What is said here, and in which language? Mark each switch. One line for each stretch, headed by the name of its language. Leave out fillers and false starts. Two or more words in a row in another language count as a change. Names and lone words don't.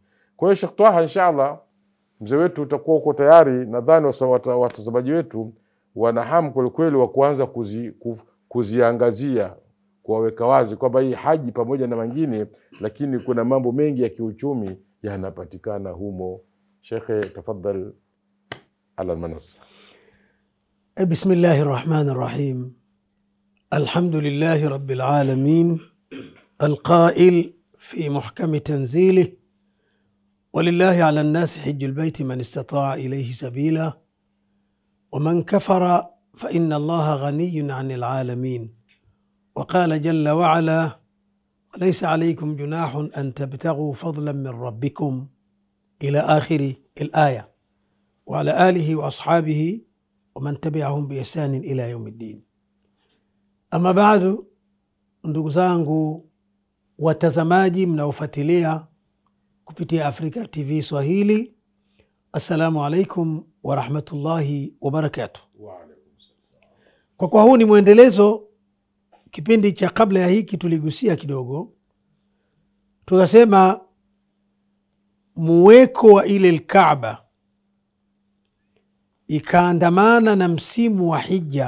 Swahili: Kwa hiyo Sheikh Twaha, inshallah mzee wetu utakuwa uko tayari. Nadhani watazamaji wetu wana hamu kweli wa kuanza kuziangazia, kuwaweka wazi kwamba hii haji pamoja na mengine, lakini kuna mambo mengi ya kiuchumi yanapatikana humo. Sheikh,
Arabic: تفضل على المنصة. بسم الله الرحمن الرحيم. الحمد لله رب العالمين, القائل في محكم تنزيله: ولله على الناس حج البيت من استطاع إليه سبيلا ومن كفر فإن الله غني عن العالمين. وقال جل وعلا: وليس عليكم جناح أن تبتغوا فضلا من ربكم، إلى آخر الآية. وعلى آله وأصحابه ومن تبعهم بإحسان إلى يوم الدين. أما بعد,
Swahili: ndugu zangu watazamaji mnaofuatilia kupitia Africa TV Swahili,
Arabic: السلام عليكم ورحمة الله وبركاته.
Swahili: Kwa kuwa huu ni mwendelezo, kipindi cha kabla ya hiki tuligusia kidogo, tukasema muweko wa ile Al-Kaaba ikaandamana na msimu wa hija.